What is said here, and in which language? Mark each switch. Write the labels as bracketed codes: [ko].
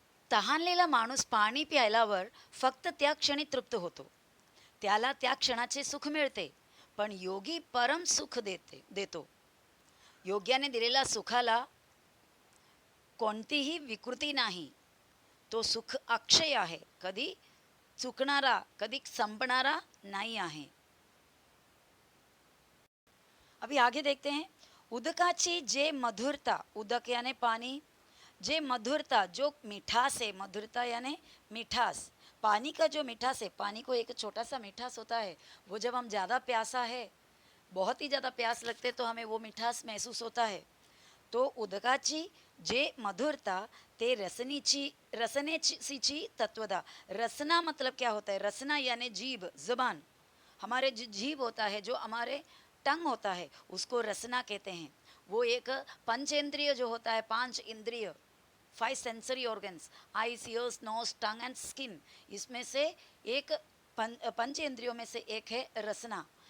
[mr] तहानलेला माणूस पाणी प्यायल्यावर फक्त त्या क्षणी तृप्त होतो, त्याला त्या क्षणाचे सुख मिळते, पण योगी परम सुख देतो। योग्याने दिलेल्या सुखाला कोणतीही विकृती नाही, तो सुख अक्षय आहे, कधी चुकणारा कधी संपणारा नहीं आहे। [hi] अभी आगे देखते हैं। [mr] उदकाची जे मधुरता, [hi] उदक यानी पानी, जे मधुरता जो मिठास है, मधुरता यानी मिठास, पानी का जो मिठास है, पानी को एक छोटा सा मिठास होता है, वो जब हम ज़्यादा प्यासा है, बहुत ही ज़्यादा प्यास लगते तो हमें वो मिठास महसूस होता है। [mr] तो उदकाची जे मधुरता ते रसनेची तत्वदा। [hi] रसना मतलब क्या होता है, रसना यानी जीभ, जबान, हमारे जीभ होता है, जो हमारे टंग होता है, उसको रसना कहते हैं। वो एक पंचेंद्रिय जो होता है, 5 इंद्रिय, 5 sensory organs, eyes, years, knows, tongue and skin, इसमें से एक पंचेंद्रियों में से एक है रसना।